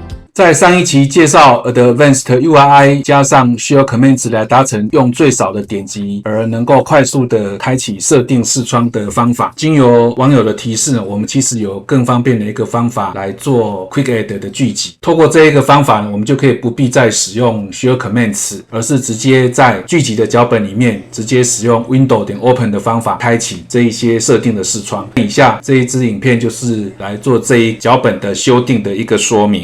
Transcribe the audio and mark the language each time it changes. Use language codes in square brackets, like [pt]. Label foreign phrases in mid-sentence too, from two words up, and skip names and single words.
[zh] 在上一期介紹 Advanced URI 加上 Shell Commands 來達成用最少的點擊而能夠快速的開啟設定視窗的方法。經由網友的提示呢，我們其實有更方便的一個方法來做 Quick Add 的聚集。透過這一個方法呢，我們就可以不必再使用 Shell Commands， 而是直接在聚集的腳本裡面直接使用 Window.Open 的方法開啟這一些設定的視窗。以下這一支影片就是來做這一腳本的修訂的一個說明。